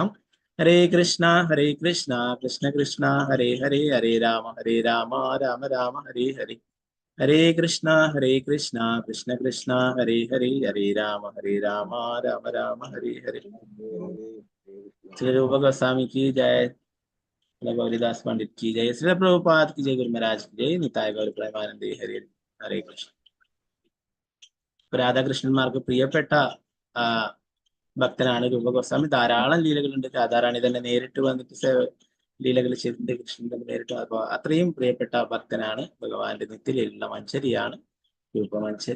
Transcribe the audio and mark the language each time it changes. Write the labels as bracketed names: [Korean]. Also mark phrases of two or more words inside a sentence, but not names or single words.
[Sanskrit] ഹരേ കൃഷ്ണ കൃഷ്ണ കൃഷ്ണ ഹരേ ഹരേ, ഹരേ രാമ രാമ രാമ ഹരേ ഹരേ, ഹരേ കൃഷ്ണ കൃഷ്ണ കൃഷ്ണ ഹരേ ഹരേ, ഹരേ രാമ രാമ രാമ ഹരേ ഹരേ. [Hindi] ശ്രീ രൂപ ഗോസ്വാമി की जय, गौरीदास पंडित की जय, श्री प्रभुपाद की जय, गुरु महाराज की जय, निताय गौर प्रेमानंदे हरे हरे कृष्ण. [Malayalam] രാധാകൃഷ്ണന്മാർക്ക് പ്രിയപ്പെട്ട ഭക്തനാണ് രൂപഗോസ്വാമി. ധാരാളം ലീലകളുണ്ട്. രാധാറാണി തന്നെ നേരിട്ട് വന്നിട്ട് ലീലകൾ ചെയ്തിട്ടുണ്ട് കൃഷ്ണൻ തന്നെ നേരിട്ട്. അപ്പൊ അത്രയും പ്രിയപ്പെട്ട ഭക്തനാണ്. ഭഗവാന്റെ നിത്യലയിലുള്ള മഞ്ചരിയാണ് രൂപമഞ്ചരി.